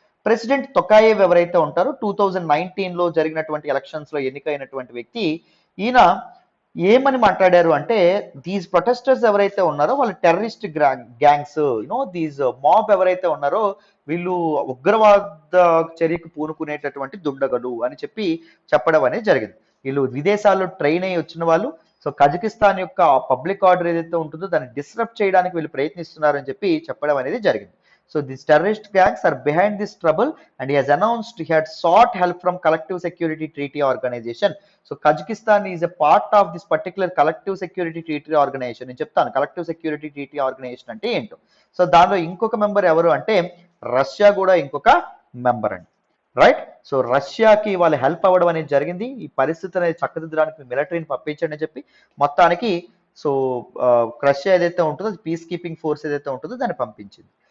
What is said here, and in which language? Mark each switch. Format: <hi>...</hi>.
<te>President తొకాయేవ్ ఎవరైతే ఉంటారో 2019లో జరిగినటువంటి ఎలక్షన్స్ లో ఎన్నికైనటువంటి వ్యక్తి, ఈయన ఏమని మాట్లాడారు అంటే, దీస్ ప్రొటెస్టర్స్ ఎవరైతే ఉన్నారో వాళ్ళు టెర్రరిస్ట్ గ్యాంగ్స్, దీస్ మాబ్ ఎవరైతే ఉన్నారో వీళ్ళు ఉగ్రవాద చర్యకు పూనుకునేటటువంటి దుండగలు అని చెప్పడం అనేది జరిగింది. వీళ్ళు విదేశాల్లో ట్రైన్ అయ్యి వచ్చిన వాళ్ళు. సో కజకిస్తాన్ యొక్క పబ్లిక్ ఆర్డర్ ఏదైతే ఉంటుందో దాన్ని డిస్టర్బ్ చేయడానికి వీళ్ళు ప్రయత్నిస్తున్నారని చెప్పడం అనేది జరిగింది.</te> <en>So these terrorist gangs are behind this trouble and he has announced he had sought help from Collective Security Treaty Organization. So Kazakhstan is a part of this particular Collective Security Treaty Organization.</en> <te>నేను చెప్తాను Collective Security Treaty Organization అంటే ఏంటో. So దానిలో ఇంకొక member ఎవరు అంటే Russia కూడా ఇంకొక మెంబర్ అండి, రైట్? సో రష్యాకి వాళ్ళు హెల్ప్ అవ్వడం అనేది జరిగింది. ఈ పరిస్థితి అనేది చక్కదిద్దడానికి మిలిటరీని పంపించండి అని చెప్పి మొత్తానికి సో రష్యా ఏదైతే ఉంటుందో పీస్ కీపింగ్ ఫోర్స్ ఏదైతే ఉంటుందో దాన్ని పంపించింది.</te>